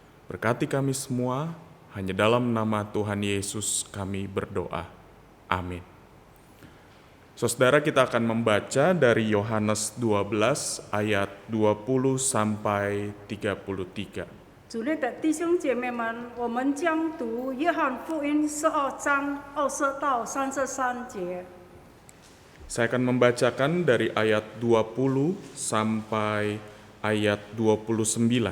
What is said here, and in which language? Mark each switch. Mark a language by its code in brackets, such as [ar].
[id] Berkati kami semua, hanya dalam nama Tuhan Yesus kami berdoa. Amin. Saudara, kita akan membaca dari Yohanes 12 ayat 20 sampai 33. [zh] 主内的弟兄姐妹们，我们将读约翰福音12章20到33节。 [id] Saya akan membacakan dari ayat 20 sampai ayat 29.